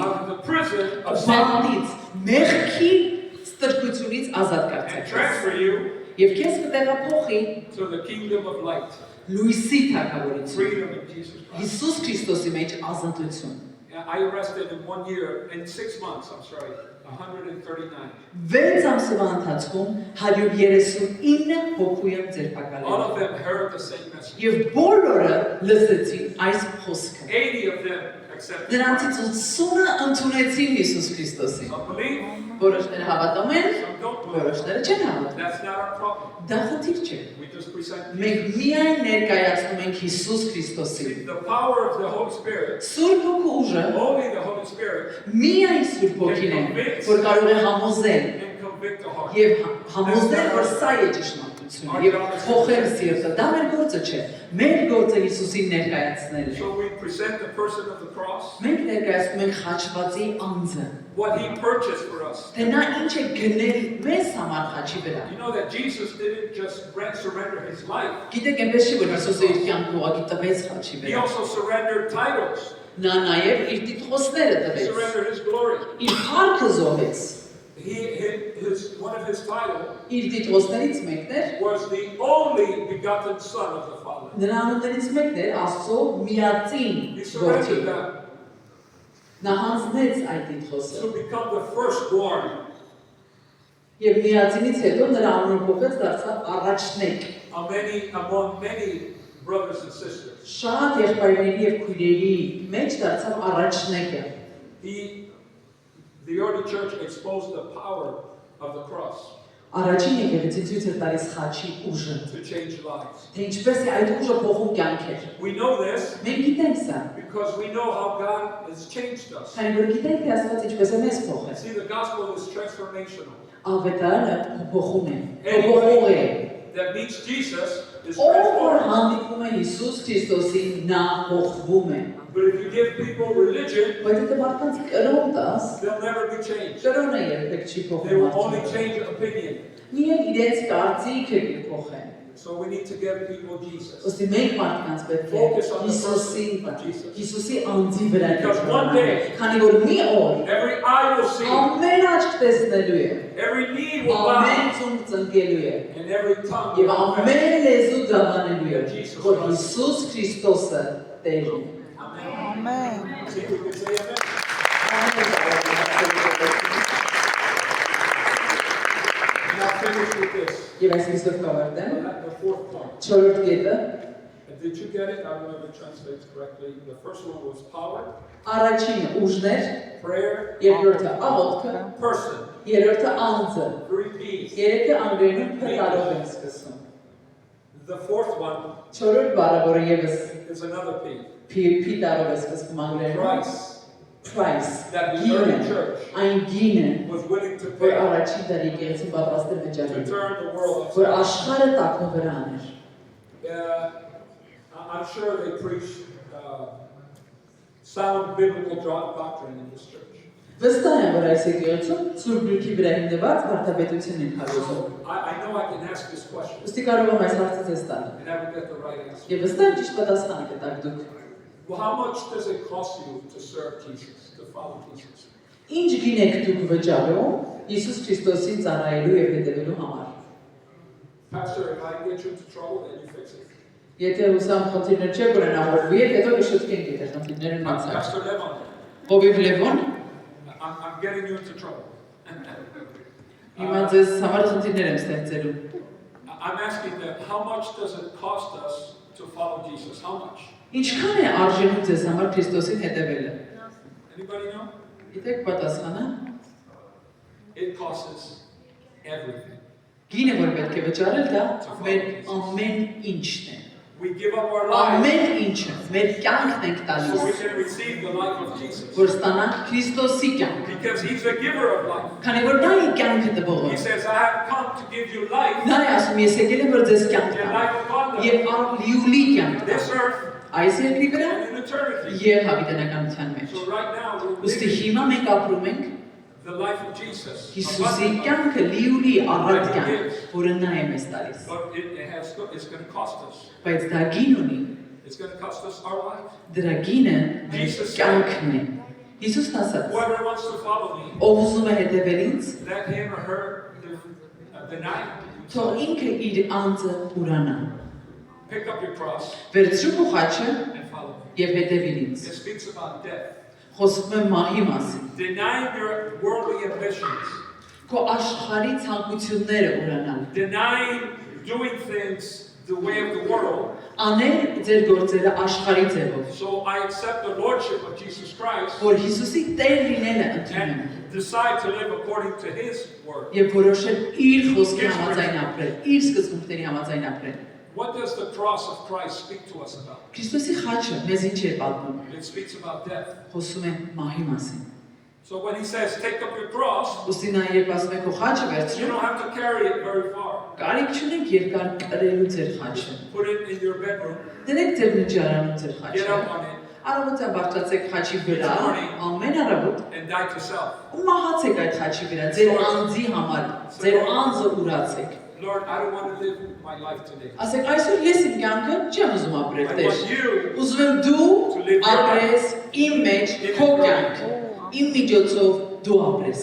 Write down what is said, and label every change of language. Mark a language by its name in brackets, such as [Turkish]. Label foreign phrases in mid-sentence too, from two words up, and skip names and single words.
[English] out of the prison of sin [Armenian] բանտից, մեղքի ստրկությունից ազատ [English] and [Armenian] կարձակես։ [English] transfer you [Armenian] Եվ քեզ կտեղափոխի [English] to the kingdom of light, [Armenian] լույսի թագավորություն։ [English] freedom in Jesus Christ. [Armenian] Հիսուս Քրիստոսի մեջ ազատություն։ [English] I arrested in 1 year, in 6 months, 139. [Armenian] 6 ամսվա ընթացքում 139 հոգու եմ [English] All [Armenian] ձերբակալել։ [English] of them heard the same message. [Armenian] Եվ բոլորը լսեցին այս խոսքը։ [English] 80 of them accepted [Armenian] Նրանցից [English] Christ. [Armenian] 80-ը ընդունեցին Հիսուս Քրիստոսին։ [English] Some believe, [Armenian] Որոշները հավատում են, [English] some don't believe. [Armenian] որոշները չեն հավատում։ [English] That's not our problem. [Armenian] Դա խնդիր չէ։ [English] We just present [Armenian] Մենք միայն ներկայացնում ենք Հիսուս Քրիստոսին։ [English] the power of the Holy Spirit. [Armenian] Սուրբ Հոգու ուժը [English] Only the Holy Spirit [Armenian] միայն Սուրբ Հոգին է, որ կարող է համոզել [English] can convict the heart. [Armenian] եւ համոզել, որ սա է ճշմարտությունը եւ փոխել սիրտը։ Դա մեր գործը չէ։ Մեր գործը Հիսուսին ներկայացնելն է։ [English] So we present the person of the cross, [Armenian] Մենք ներկայացնում ենք խաչվածի անձը։ [English] what he purchased for us. [Armenian] Թե նա ինչ է գնել մեզ համար խաչի վրա։ [English] You know that Jesus didn't just surrender his life. [Armenian] Գիտեք, այնպես չի, որ Հիսուսը իր կյանքը ուղղակի տվեց խաչի [English] He [Armenian] վրա։ [English] also surrendered titles. [Armenian] Նա նաև իր տիտղոսները [English] He [Armenian] տվեց։ [English] surrendered his glory. [Armenian] Իր փառքը զոհեց։ [English] One of his titles [Armenian] Իր տիտղոսներից մեկն էր, [English] was the only begotten Son of the Father. [Armenian] նրա անուններից մեկն էր Աստծո միածին [English] He [Armenian] որդին։ [English] surrendered that [Armenian] Նա հանձնեց այդ տիտղոսը։ [English] to become the firstborn. [Armenian] Եվ միածինից հետո նրա անունը փոխեց դարձավ առաջնեկ։ [English] Among many brothers and sisters. [Armenian] Շատ եղբայրների եւ քույրերի մեջ դարձավ առաջնեկը։ [English] The early church exposed the power of the cross [Armenian] Առաջին եկեղեցին ցույց էր տալիս խաչի ուժը։ [English] to change lives. [Armenian] Թե ինչպես է այդ ուժը փոխում կյանքեր։ [English] We know this [Armenian] Մենք գիտենք սա։ [English] because we know how God has changed us. [Armenian] Քանի որ գիտենք թե Աստված ինչպես է մեզ փոխել։ [English] See, the gospel is transformational. [Armenian] Ավետարանը փոխում է։ Փոխող է։ [English] That meets Jesus is [Armenian] Ով որ [English] transformed. [Armenian] հանդիպում է Հիսուս Քրիստոսին, նա փոխվում է։ [English] But if you give people religion, [Armenian] Բայց եթե մարդկանց կրոն տաս, [English] they'll never be changed. [Armenian] կրոնը երբեք չի [English] They will only [Armenian] փոխում։ [English] change opinion. [Armenian] Միայն իրենց կարծիքը կփոխեն։ [English] So we need to give people Jesus. [Armenian] Ոստի մենք մարդկանց պետք է Հիսուսի անձի վրա կենտրոնանանք, քանի որ մի օր [English] Every eye will see. [Armenian] ամեն աչք տեսնելու է, [English] Every knee will [Armenian] ամեն [English] bow. [Armenian] ծունկ ծնկելու է, [English] And every tongue [Armenian] եւ [English] will confess. [Armenian] ամեն լեզու դավանելու է, որ Հիսուս Քրիստոսը Տերն է։ [English] Amen. See, we can say amen. Now finish with this. [Armenian] Եվ այսպեսով կավարտեմ, [English] The fourth point. [Armenian] չորրորդ կետը, [English] And did you get it? I don't know if it translates correctly. The first one was power, [Armenian] առաջինը ուժներ, [English] prayer, [Armenian] երկրորդը աղոթքը, [English] person. [Armenian] երրորդը անձը, [English] 3 P's. [Armenian] երեքը անգլերենում փրկարով են սկսում։ [English] The fourth one [Armenian] Չորրորդ բառը, որը եւս [English] is another P. [Armenian] P-տարով է սկսվում անգլերենում, [English] Price price, that the [Armenian] գինը, [English] early church [Armenian] այն գինը, [English] was willing to [Armenian] որ [English] pay [Armenian] առաջին դարի եկեղեցին պատրաստ էր [English] to [Armenian] վճարել, [English] turn the world [Armenian] որ [English] upside [Armenian] աշխարհը տակնու վրա աներ։ [English] down. I'm sure they preach sound biblical doctrine in this church. [Armenian] Վստահ եմ, որ այս եկեղեցում Սուրբ Գրքի վրա հիմնված վարդապետություն են հարուցում։ [English] I know I can ask this question [Armenian] Ոստի կարող եմ այս հարցը ձեզ տալ։ [English] and I will get the right answer. [Armenian] Եվ վստահ եմ ճիշտ պատասխանը կտաք դուք։ [English] Well, how much does it cost you to serve Jesus, to follow Jesus? [Armenian] Ինչ գին եք դուք վճարում Հիսուս Քրիստոսին ծառայելու եւ հետևելու համար։ [English] Pastor, if I get you into trouble, then you fix it. [Armenian] Եթե ուսամ խնդիրներ չեք ունենալու, հետո կշտկենք եթե խնդիրներ ունեցած։ [English] Pastor Levon, [Armenian] Հովիվ Լևոն, [English] I'm getting you into trouble. [Armenian] հիմա ձեզ համար խնդիրներ եմ ստեղծելու։ [English] I'm asking them, how much does it cost us to follow Jesus? How much? [Armenian] Ինչքան է արժենում ձեզ համար Քրիստոսին հետևելը։ [English] Anybody know? [Armenian] Գիտեք պատասխանը։ [English] It costs us everything. [Armenian] Գինը որ պետք է վճարել դա մեր ամեն ինչն է։ [English] We give up our lives [Armenian] Ամեն ինչը մեր կյանքն ենք [English] so we [Armenian] տալիս, [English] can receive the life of Jesus. [Armenian] որ ստանանք Քրիստոսի կյանք։ [English] Because He's the giver of life. [Armenian] Քանի որ նա է կյանքը [English] He [Armenian] տվողը։ [English] says, I have come to give you life [Armenian] Նա է ասում, ես եկել եմ որ ձեզ կյանք [English] and [Armenian] տամ։ [English] life abundant. [Armenian] Եվ լիուլի կյանք տամ։ [English] This earth [Armenian] Այս երկրի վրա [English] and in eternity. [Armenian] եւ հավիտենականության մեջ։ [English] So right now we're [Armenian] Ոստի [English] living [Armenian] հիմա մենք ապրում ենք [English] the life of Jesus. [Armenian] Հիսուսի [English] abundantly. [Armenian] կյանքը լիուլի առատ կյանք, որը նա է մեզ տալիս։ [English] But it's going to cost us. [Armenian] Բայց դա գին ունի, [English] It's going to cost us our life. [Armenian] դրա գինը մեր կյանքն է։ Հիսուսն ասաց. [English] Whoever wants to follow me, [Armenian] Ով ուզում է հետևել ինձ, [English] let him or her deny. [Armenian] թող ինքը իր անձը ուրանա։ [English] Pick up your cross [Armenian] Վերցրու քո խաչը [English] and follow me. [Armenian] եւ հետևիր ինձ։ [English] It speaks about death. [Armenian] Խոսում եմ մահի մասին։ [English] Denying your worldly ambitions. [Armenian] Քո աշխարհի ցանկությունները ուրանալ։ [English] Denying doing things the way of the world. [Armenian] Անել ձեր գործերը աշխարհի ձևով։ [English] So I accept the lordship of Jesus Christ [Armenian] Որ Հիսուսի Տեր լինելը ընդունում եմ։ [English] and decide to live according to His word. [Armenian] Եվ որոշել իր խոսքի համաձայն ապրել, իր սկզբունքների համաձայն ապրել։ [English] What does the cross of Christ speak to us about? [Armenian] Քրիստոսի խաչը մեզ ինչ է պատմում։ [English] It speaks about death. [Armenian] Խոսում է մահի մասին։ [English] So when He says, take up your cross, [Armenian] Ոստի նա երբ ասում է քո խաչը [English] you [Armenian] վերցրու, [English] don't have to carry it very far. [Armenian] կարիք չունեք երկար կրելու ձեր խաչը։ [English] Put it in your bedroom, [Armenian] Դրեք ձեր նջարանում ձեր [English] get [Armenian] խաչը։ [English] up on it, [Armenian] Առավոտյան բարձրացեք խաչի վրա, ամեն առավոտ [English] and die to self. [Armenian] ու մահացեք այդ խաչի վրա, ձեր անձի համար, ձեր անձը ուրացեք։ [English] Lord, I don't want to live my life today. [Armenian] Ասեք այսօր ես իմ կյանքը չեմ ուզում ապրել, [English] I [Armenian] Տեր։ [English] want you [Armenian] Ուզում եմ դու ապրես իմ մեջ քո կյանքը, իմ միջոցով դու ապրես։